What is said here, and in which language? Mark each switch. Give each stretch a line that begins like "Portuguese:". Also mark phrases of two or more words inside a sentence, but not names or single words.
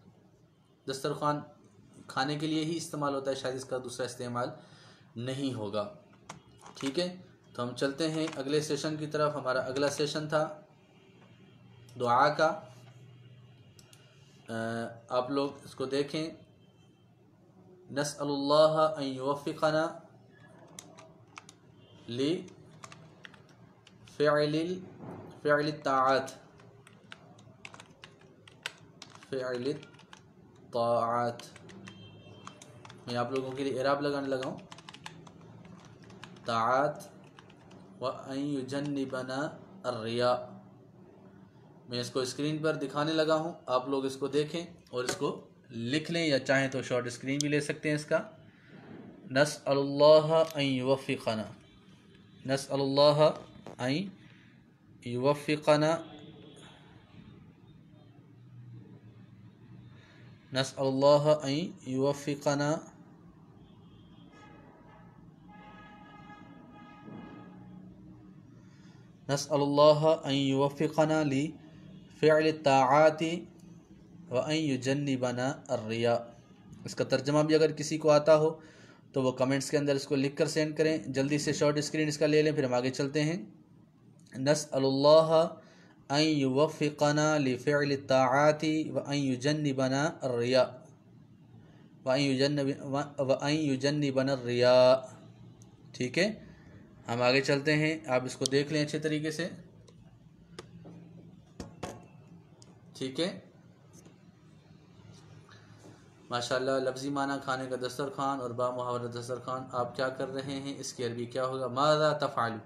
Hindi: दस्तरखान खाने के लिए ही इस्तेमाल होता है, शायद इसका दूसरा इस्तेमाल नहीं होगा। ठीक है, तो हम चलते हैं अगले सेशन की तरफ। हमारा अगला सेशन था दुआ का। आप लोग इसको देखें।
Arabic: نسأل الله أن يوفقنا لفعل الطاعات، فعل الطاعات.
Hindi: मैं आप लोगों के लिए इराब लगाने लगा हूँ।
Arabic: الطاعات وأن يجنبنا الرياء.
Hindi: मैं इसको स्क्रीन पर दिखाने लगा हूँ, आप लोग इसको देखें और इसको लिख लें, या चाहें तो
English: short screen
Hindi: भी ले सकते हैं इसका।
Arabic: نسأل الله أن يوفقنا، نسأل الله أن يوفقنا، نسأل الله أن يوفقنا نسأل الله أن يوفقنا لفعل الطاعات وأن يجنبنا الرياء.
Hindi: इसका तर्जमा भी अगर किसी को आता हो तो वो कमेंट्स के अंदर इसको लिख कर सेंड करें। जल्दी से
English: short screen
Hindi: इसका ले लें, फिर हम आगे चलते हैं।
Arabic: نسأل الله أن يوفقنا لفعل الطاعات وأن يجنبنا الرياء، وأن يجنبنا الرياء.
Hindi: ठीक है, हम आगे चलते हैं। आप इसको देख लें अच्छे तरीके से। ठीक है, माशाल्लाह। लफ्ज़ी माना खाने का दस्तरखान और बा मुहावरा दस्तरखान। आप क्या कर रहे हैं, इसकी अरबी क्या होगा,
Arabic: ماذا تفعل.